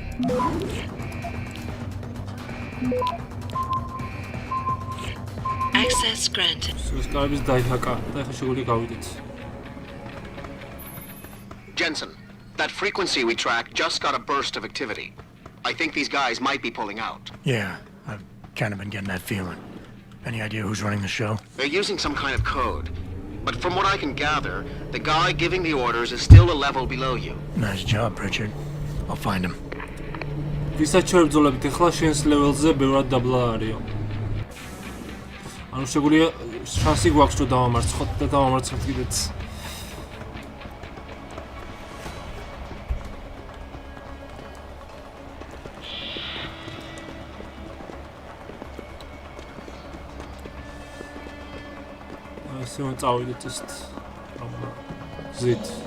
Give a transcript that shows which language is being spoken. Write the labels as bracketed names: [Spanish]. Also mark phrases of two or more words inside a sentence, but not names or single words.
[English] Access granted. [Georgian] სკარების დაიხაკა და ეხლა შეგვიძლია გავიდეთ. [English] Jensen, that frequency we tracked just got a burst of activity. I think these guys might be pulling out. Yeah, I've kind of been getting that feeling. Any idea who's running the show? They're using some kind of code. But from what I can gather, the guy giving the orders is still a level below you. Nice job, Pritchard. I'll find him. [Georgian] ვისაც შევბრძოლებით ახლა შენს ლეველზე ბევრად დაბლა არისო. ანუ შეგვიძლია შანსი გვაქვს რომ დავამარცხოთ და დავამარცხებთ კიდეც. ასე რომ წავიდეთ ეს გზით.